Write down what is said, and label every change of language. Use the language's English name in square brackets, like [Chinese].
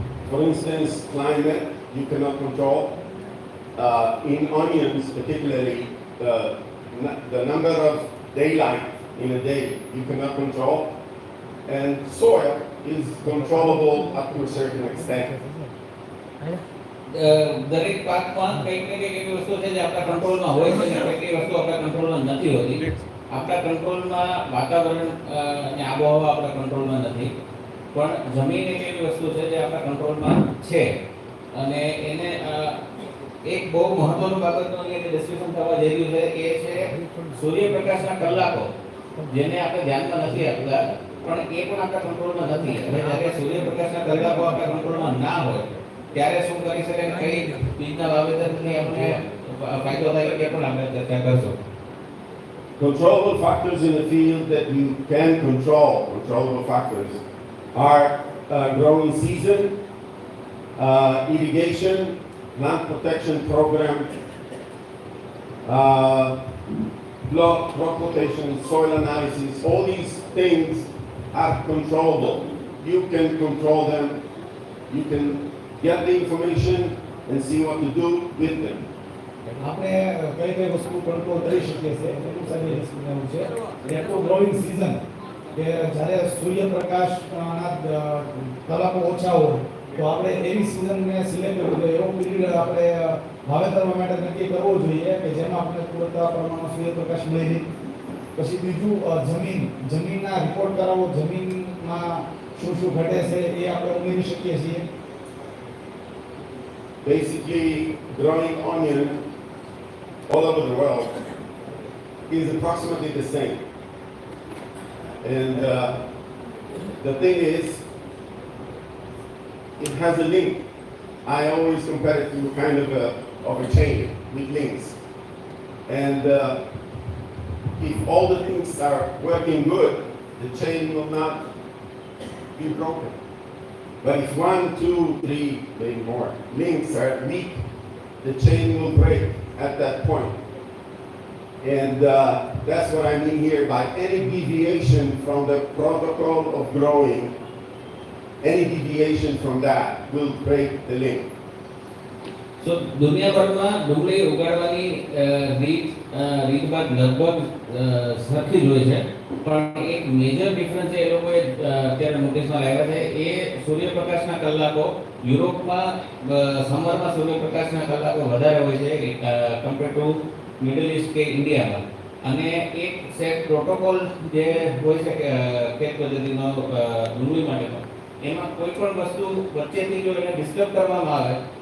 [English] For instance, climate, you cannot control. In onions, particularly, the number of daylight in a day, you cannot control. And soil is controllable up to a certain extent. [Gujarati] દરેક પાકમાં કંઈક ને કંઈક એવી વસ્તુ છે જે આપણા કંટ્રોલમાં હોય છે અને કંઈક એવી વસ્તુ આપણા કંટ્રોલમાં નથી હોતી. આપણા કંટ્રોલમાં વાતાવરણ અને આબોહવા આપણા કંટ્રોલમાં નથી, પણ જમીન એક એવી વસ્તુ છે જે આપણા કંટ્રોલમાં છે અને એને એક બહુ મહત્વનું બાબતનું અહીંયા ડિસ્કશન થવા જઈ રહ્યું છે એ છે સૂર્યપ્રકાશના કલાકો, જેને આપણે ધ્યાનમાં નથી આપતા પણ એ પણ આપણા કંટ્રોલમાં નથી. હવે જ્યારે સૂર્યપ્રકાશના કલાકો આપણા કંટ્રોલમાં ના હોય ત્યારે શું કરી શકાય, કઈ બીજના વાવેતરથી આપણે ફાયદો થાય એ પણ આપણે ચર્ચા કરશું. [English] Controllable factors in the field that you can control, controllable factors, are growing season, irrigation, plant protection program, crop rotation, soil analysis, all these things are controllable. You can control them. You can get the information and see what to do with them. [Gujarati] આપણે કઈ કઈ વસ્તુ control કરી શકીએ છીએ એનું સારી એવું છે એટલું ગ્રોઈંગ સીઝન કે જ્યારે સૂર્યપ્રકાશના કલાકો ઓછા હોય તો આપણે એવી સિઝનને સિલેક્ટ કરવું જોઈએ એવો પીરિયડ આપણે વાવેતર માટે નક્કી કરવો જોઈએ કે જેમાં આપણે પૂરતા પ્રમાણમાં સૂર્યપ્રકાશ મળી રહે પછી બીજું જમીનના રિપોર્ટ કરાવો જમીનમાં શું શું ઘટે છે એ આપણે ઉમેરી શકીએ છીએ. [English] Basically, growing onion all over the world is approximately the same. And the thing is, it has a link. I always compare it to kind of a chain with links. And if all the links are working good, the chain will not be broken. But if 1, 2, 3, maybe more links are weak, the chain will break at that point. And that's what I mean here by any deviation from the protocol of growing, any deviation from that will break the link. [Gujarati] So દુનિયાભરમાં ડુંગળી ઉગાડવાની રીતભાત લગભગ સરખી જ હોય છે પણ એક major difference એ લોકોએ અત્યારે નોટિસમાં લાવ્યા છે એ સૂર્યપ્રકાશના કલાકો યુરોપમાં સમરમાં સૂર્યપ્રકાશના કલાકો વધારે હોય છે કમ્પેર ટુ મિડલ ઇસ્ટ કે ઇન્ડિયામાં અને એક સેટ પ્રોટોકોલ જે હોય છે ખેત પદ્ધતિનો ડુંગળી માટેનો એમાં કોઈ પણ વસ્તુ વચ્ચેથી જો એને ડિસ્ટર્બ કરવામાં આવે